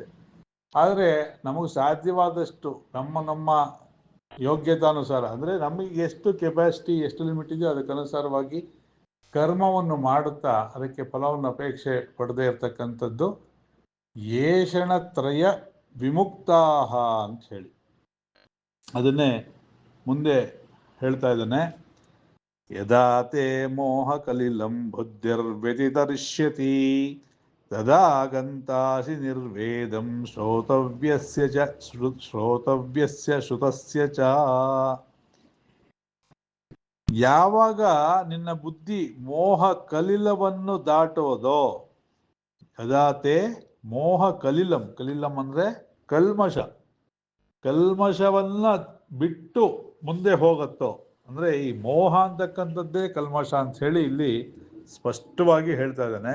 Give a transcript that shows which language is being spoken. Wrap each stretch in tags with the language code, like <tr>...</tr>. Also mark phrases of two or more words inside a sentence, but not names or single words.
<kn>ಆದರೆ ನಮಗೆ ಸಾಧ್ಯವಾದಷ್ಟು ನಮ್ಮ ಯೋಗ್ಯತಾನುಸಾರ, ಅಂದರೆ ನಮಗೆ ಎಷ್ಟು ಕೆಪಾಸಿಟಿ, ಎಷ್ಟು ಲಿಮಿಟ್ ಇದೆಯೋ ಅದಕ್ಕನುಸಾರವಾಗಿ ಕರ್ಮವನ್ನು ಮಾಡುತ್ತಾ ಅದಕ್ಕೆ ಫಲವನ್ನು ಅಪೇಕ್ಷೆ ಪಡದೇ ಇರತಕ್ಕಂಥದ್ದು</kn> <sa>एषणत्रय विमुक्ताः</sa> <kn>ಅಂತ ಹೇಳಿ. ಅದನ್ನೇ ಮುಂದೆ ಹೇಳ್ತಾ ಇದ್ದಾನೆ.</kn> <sa>ಯದಾ ತೇ ಮೋಹ ಕಲಿಲಂ ಬುದ್ಧಿರ್ವ್ಯತಿತರಿಷ್ಯತಿ ತದಾ ಗಂತಾಸಿ ನಿರ್ವೇದಂ ಶ್ರೋತವ್ಯಸ್ಯ ಶ್ರುತಸ್ಯ ಚ.</sa> <kn>ಯಾವಾಗ ನಿನ್ನ ಬುದ್ಧಿ ಮೋಹ ಕಲಿಲವನ್ನು ದಾಟುವುದೋ,</kn> <sa>यदा ते मोहकलिलं,</sa> <kn>ಕಲಿಲಂ ಅಂದ್ರೆ ಕಲ್ಮಶ, ಕಲ್ಮಶವನ್ನ ಬಿಟ್ಟು ಮುಂದೆ ಹೋಗತ್ತೋ, ಅಂದ್ರೆ ಈ ಮೋಹ ಅಂತಕ್ಕಂಥದ್ದೇ ಕಲ್ಮಶ ಅಂತ ಹೇಳಿ ಇಲ್ಲಿ ಸ್ಪಷ್ಟವಾಗಿ ಹೇಳ್ತಾ ಇದ್ದಾನೆ.</kn>